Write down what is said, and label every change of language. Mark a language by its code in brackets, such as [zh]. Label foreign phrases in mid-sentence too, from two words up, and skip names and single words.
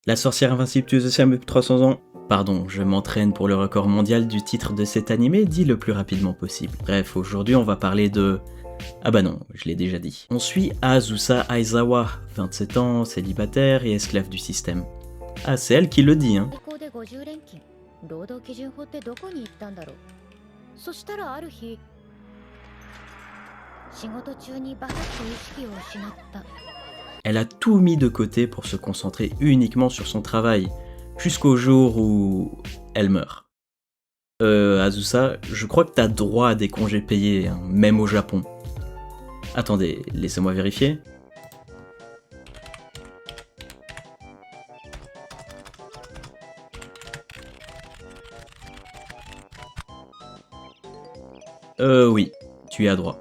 [fr] La sorcière invincible tue depuis 300 ans. Pardon, je m'entraîne pour le record mondial du titre de cet animé dit le plus rapidement possible. Bref, aujourd'hui on va parler de... Ah bah non, je l'ai déjà dit. On suit Azusa Aizawa, 27 ans, célibataire et esclave du système. Ah, c'est elle qui le dit, hein. [ja] 労働基準法ってどこに行ったんだろう。そしたらある日、仕事中にバタッと意識を失った。 [fr] Elle a tout mis de côté pour se concentrer uniquement sur son travail, jusqu'au jour où elle meurt. Azusa, je crois que t'as droit à des congés payés, hein, même au Japon. Attendez, laissez-moi vérifier. Oui, tu y as droit.